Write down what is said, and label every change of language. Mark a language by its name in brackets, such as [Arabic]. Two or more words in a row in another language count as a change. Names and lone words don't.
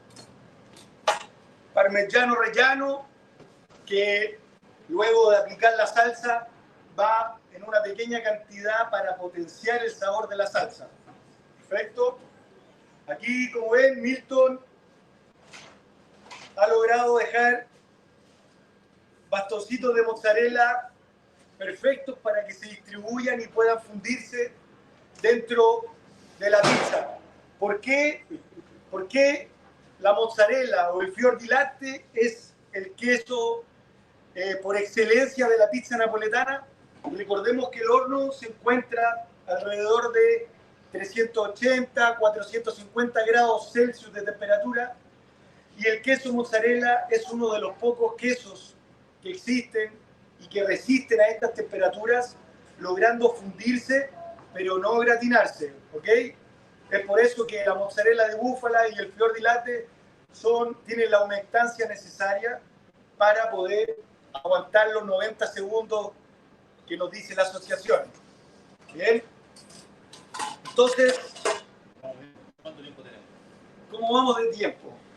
[Spanish] parmigiano reggiano, que luego de aplicar la salsa va en una pequeña cantidad para potenciar el sabor de la salsa. Perfecto. Aquí, como ven, Milton ha logrado dejar bastoncitos de mozzarella perfectos para que se distribuyan y puedan fundirse dentro de la pizza. ¿Por qué? Porque la mozzarella o el [Italian] fior di latte [Spanish] es el queso por excelencia de la [Italian] pizza napoletana. [Spanish] Recordemos que el horno se encuentra alrededor de 380, 450 grados Celsius de temperatura, y el queso mozzarella es uno de los pocos quesos que existen y que resisten a estas temperaturas, logrando fundirse pero no gratinarse, ¿ok? Es por eso que la mozzarella de búfala y el [Italian] fior di latte [Spanish] tienen la humectancia necesaria para poder aguantar los 90 segundos que nos dice la asociación. Bien. Entonces, ¿Cuánto tiempo tenemos? ¿cómo vamos de tiempo?